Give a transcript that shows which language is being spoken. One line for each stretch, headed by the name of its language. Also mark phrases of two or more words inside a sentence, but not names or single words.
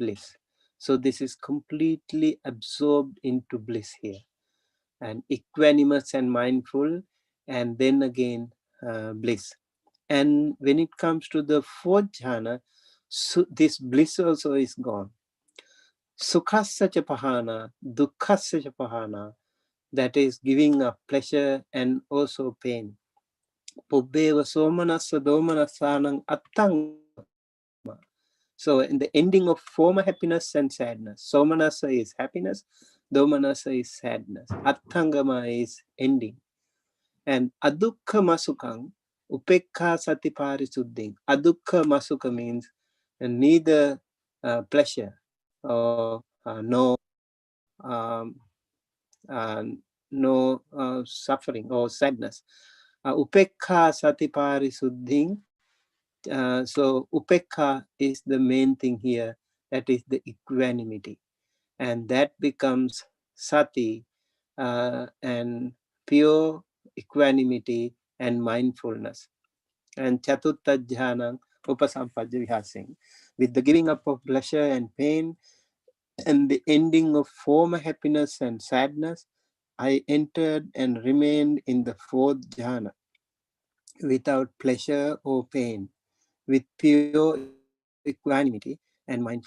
English: So this is completely absorbed into bliss here, and equanimous and mindful, and then again bliss. And when it comes to the fourth jhana, so this bliss also is gone.
Pali: Sukhasya cha pahana, dukhasya cha pahana,
English: that is giving up pleasure and also pain.
Pali: Pubbeva somanassa domanasanang attangama.
English: So in the ending of former happiness and sadness, somanassa is happiness, domanassa is sadness, attangama is ending.
Pali: And adukha masukang, upekha sati parisuddhing. Adukha masuka
English: means neither pleasure or um, uh, no suffering or sadness.
Pali: Upekha sati parisuddhing.
English: So upekha is the main thing here. That is the equanimity, and that becomes sati, and pure equanimity and mindfulness.
Pali: And chatutta jhanam upasampadya vihasing,
English: with the giving up of pleasure and pain and the ending of former happiness and sadness, I entered and remained in the fourth jhana without pleasure or pain, with pure equanimity and mindfulness.